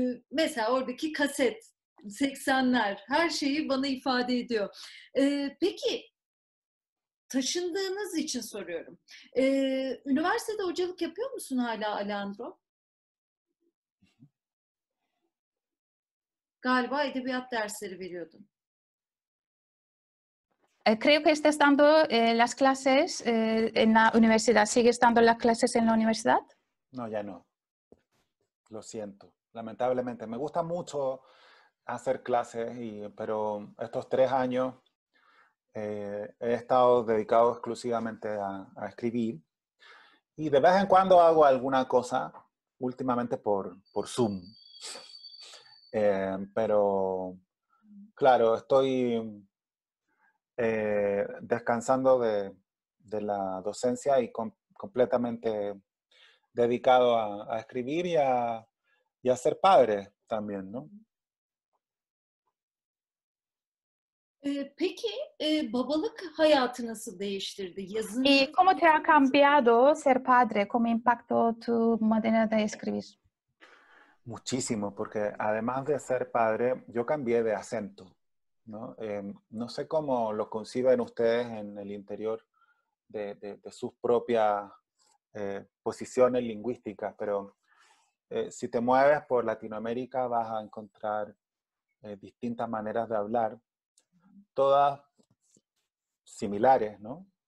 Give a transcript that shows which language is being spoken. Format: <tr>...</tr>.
<tr>Mesela oradaki kaset, 80'ler, her şeyi bana ifade ediyor. Peki, taşındığınız için soruyorum. Üniversitede hocalık yapıyor musun hala Alejandro? Galiba edebiyat dersleri veriyordun.</tr> <es>Creo que estás dando las clases en la universidad. ¿Sigues dando las clases en la universidad? No, ya no. Lo siento. Lamentablemente. Me gusta mucho hacer clases, pero estos 3 años he estado dedicado exclusivamente a escribir. Y de vez en cuando hago alguna cosa, últimamente por Zoom. Pero, claro, estoy descansando de la docencia y completamente dedicado a escribir y a ser padre también, ¿no?</es> <tr>Peki babalık hayatı nasıl değiştirdi? Yazın...</tr> <es>¿Y cómo te ha cambiado ser padre? ¿Cómo impactó tu manera de escribir? Muchísimo, porque además de ser padre, yo cambié de acento, ¿no? No sé cómo lo conciben ustedes en el interior de sus propias posiciones lingüísticas, pero si te mueves por Latinoamérica vas a encontrar distintas maneras de hablar, todas similares, ¿no?</es>